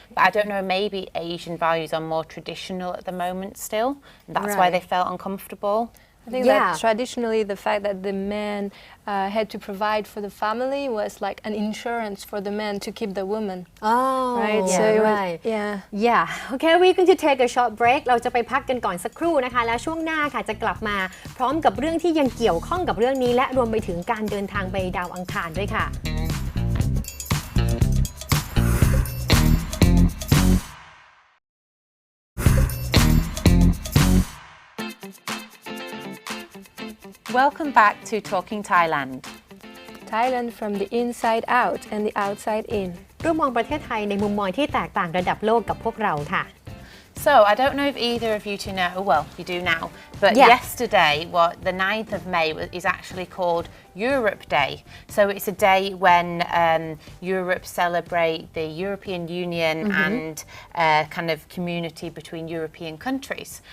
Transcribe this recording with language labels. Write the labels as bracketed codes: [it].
[en] But I don't know, maybe Asian values are more traditional at the moment still. That's why they felt uncomfortable. I think that traditionally the fact that the man had to provide for the family was like an insurance for the man to keep the woman. Oh, right. Yeah, so it was, right. Yeah. Okay, we're going to take a short break. [th] เราจะไปพักกันก่อนสักครู่นะคะแล้วช่วงหน้าค่ะจะกลับมาพร้อมกับเรื่องที่ยังเกี่ยวข้องกับเรื่องนี้และรวมไปถึงการเดินทางไปดาวอังคารด้วยค่ะ [en] Welcome back to Talking Thailand. Thailand from the inside out and the outside in. [th] ร่วมมองประเทศไทยในมุมมองที่แตกต่างระดับโลกกับพวกเราค่ะ [en] So I don't know if either of you two know, well, you do now, but yesterday, the 9th of May is actually called Europe Day. So it's a day when Europe celebrate the European Union and kind of community between European countries.